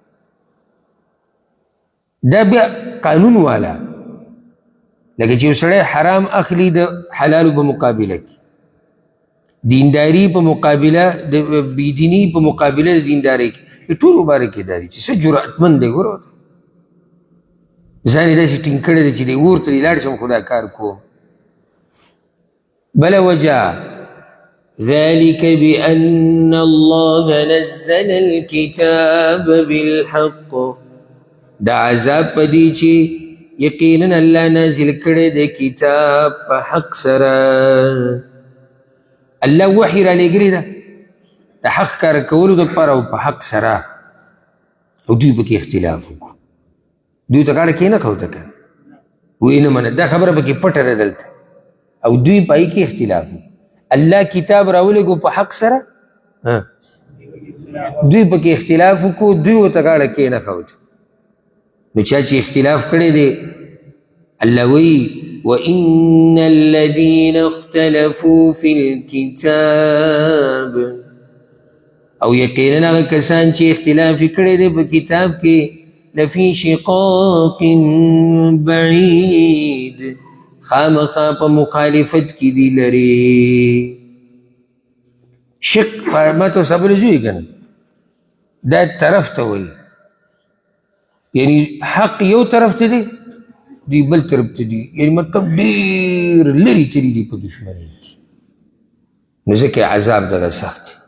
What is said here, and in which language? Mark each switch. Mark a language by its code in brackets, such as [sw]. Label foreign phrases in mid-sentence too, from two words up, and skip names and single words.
[ps] دا بیا قانون والا، لکه چې یو سړی حرام اخلي د حلالو په مقابله کې، دینداري په مقابله د بېدیني په مقابله د دیندارۍ کې، د ټولو باره کې دا دی چې څه جرأتمند دی. ګوره ځان یې داسې ټینګ کړی دی چې دی اور ته دې لاړ شم خو دا کار کوم. [ar] بل وجه ذلك بأن الله نزل الكتاب بالحق، [ps] دا عذاب په دې چې یقینا الله نازل کړی دی کتاب په حق سره. الله وحی را لېږلې ده د حق کار کولو دپاره او په حق سره، او دوی پکې اختلاف وکړو. دوی ته غاړه کېنښوده که ویې نه منه، دا خبره پکې پټه ده دلته، او دوی پای کې اختلاف وکړو. الله کتاب راولېږو په حق سره، دوی پکې اختلاف وکړو، دوی ورته غاړه کېنښوده. نو چا چې اختلاف کړی دی، الله وایي [ar] وَإِنَّ الَّذِينَ اخْتَلَفُوا فِي الْكِتَابِ، [ps] او یقینا هغه کسان چې اختلاف یې کړی دی په کتاب کې [ar] لفی شقاق بعید [ps] خامخا په مخالفت کې دی لري. شق ما ته صبر زوی کنه دا طرف ته وایي یعنی حق یو طرف ته دی دی بل طرف ته دی یعنی مطلب ډېر لرې تلي دي په دشمنۍ کې نو ځکه عذاب دغه سخت دی.